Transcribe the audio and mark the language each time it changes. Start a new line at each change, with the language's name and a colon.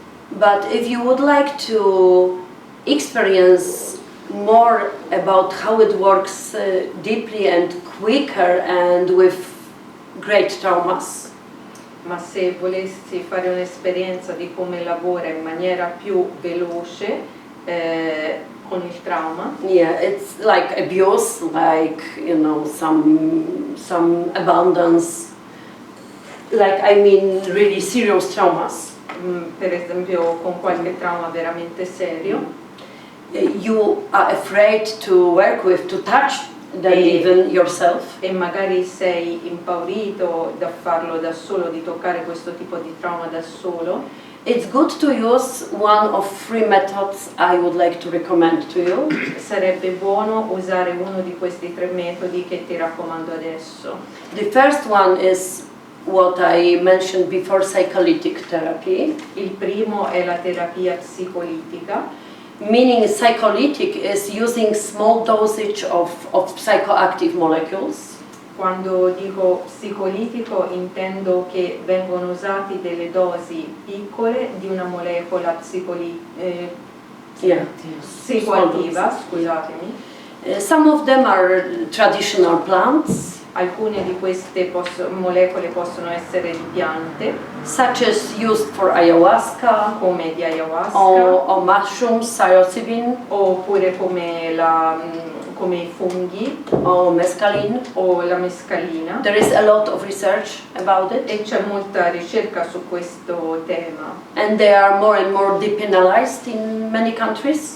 English: But if you would like to experience more about how it works deeply and quicker and with great traumas,
Italian: Ma se volessi fare un'esperienza di come lavora in maniera più veloce con il trauma,
English: yeah, it's like abuse, like, you know, some abundance, like, I mean, really serious traumas.
Italian: Per esempio con qualche trauma veramente serio,
English: You are afraid to work with, to touch them even yourself.
Italian: e magari sei impaurito da farlo da solo, di toccare questo tipo di trauma da solo,
English: It's good to use one of 3 methods I would like to recommend to you.
Italian: sarebbe buono usare uno di questi 3 metodi che ti raccomando adesso.
English: The first one is what I mentioned before, psycholytic therapy.
Italian: Il primo è la terapia psicolitica.
English: Meaning psycholytic is using small dosage of psychoactive molecules.
Italian: Quando dico psicolitico intendo che vengono usati delle dosi piccole di una molecola psicoattiva, scusatemi.
English: Some of them are traditional plants,
Italian: Alcune di queste molecole possono essere di piante,
English: such as used for ayahuasca,
Italian: come di ayahuasca,
English: or mushrooms, psilocybin,
Italian: oppure come i funghi
English: or mescaline.
Italian: o la mescalina.
English: There is a lot of research about it,
Italian: E c'è molta ricerca su questo tema.
English: and they are more and more depenalized in many countries.